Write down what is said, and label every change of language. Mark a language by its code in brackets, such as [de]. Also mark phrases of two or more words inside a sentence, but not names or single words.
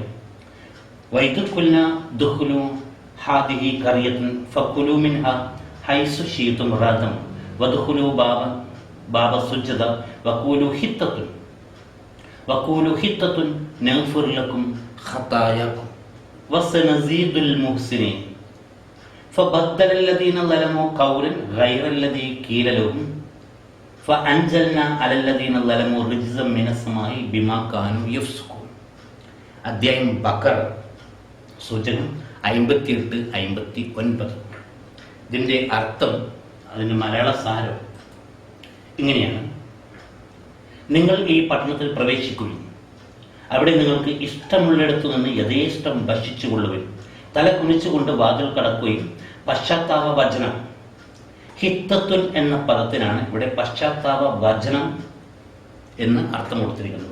[ar] وإذ قلنا ادخلوا هذه القرية فكلوا منها حيث شئتم رغدا وادخلوا الباب سجدا وقولوا حطة نغفر لكم خطاياكم وسنزيد المحسنين فبدل الذين ظلموا قولا غير الذي قيل لهم فأنزلنا على الذين ظلموا رجزا من السماء بما كانوا يفسقون. [ml] അധ്യായം ബഖറ, സൂചനം 58-59. ഇതിൻ്റെ അർത്ഥം, അതിൻ്റെ മലയാള സാരം ഇങ്ങനെയാണ്: നിങ്ങൾ ഈ പട്ടണത്തിൽ പ്രവേശിക്കുകയും അവിടെ നിങ്ങൾക്ക് ഇഷ്ടമുള്ളിടത്തു നിന്ന് യഥേഷ്ടം ഭക്ഷിച്ചുകൊള്ളുകയും തല കുനിച്ചുകൊണ്ട് വാതിൽ കടക്കുകയും പശ്ചാത്താപ വചനം, ഹിത്തത്തുൻ എന്ന പദത്തിനാണ് ഇവിടെ പശ്ചാത്താപ വചനം എന്ന് അർത്ഥം കൊടുത്തിരിക്കുന്നത്.